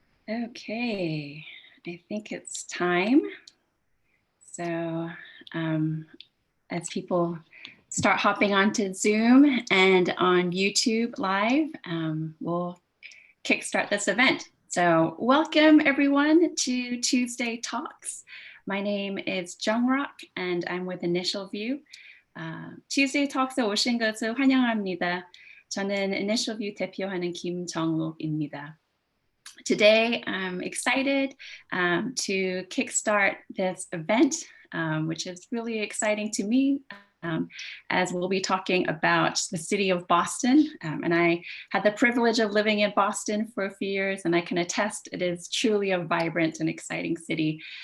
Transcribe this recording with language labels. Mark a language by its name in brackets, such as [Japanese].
[English] Okay, I think it's time. So as people start hopping onto Zoom and on YouTube Live, we'll kickstart this event. So welcome everyone to Tuesday Talks. My name is Jungrak and I'm with Initial View. [Korean] Tuesday Talks에 오신 것을 환영합니다. 저는 Initial View 대표하는 김정록입니다. [English] Today, I'm excited to kickstart this event, which is really exciting to me, as we'll be talking about the city of Boston. And I had the privilege of living in Boston for a few years, and I can attest it is truly a vibrant and exciting city.